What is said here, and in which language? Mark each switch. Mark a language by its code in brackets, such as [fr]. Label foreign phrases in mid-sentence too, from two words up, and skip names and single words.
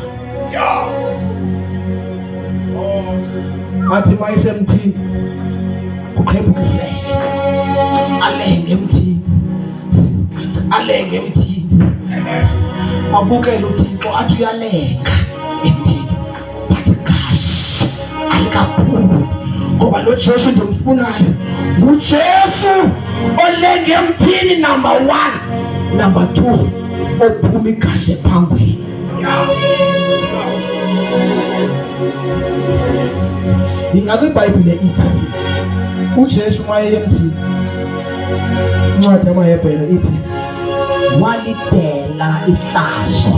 [xh] Athi mayisemthini kuqhephukisele alenge emthini abukele uThixo athi uyalenga emthini [en] but guys [xh] alikaphuli ngoba lo Jesu ndimfunayo nguJesu olenge emthini number 1, number 2 ophuma igazi ephangweni. Ingakho iBhayibhile ithi uJesu maye emthini incwadi yamaHebhere ithi walidela ihlazo.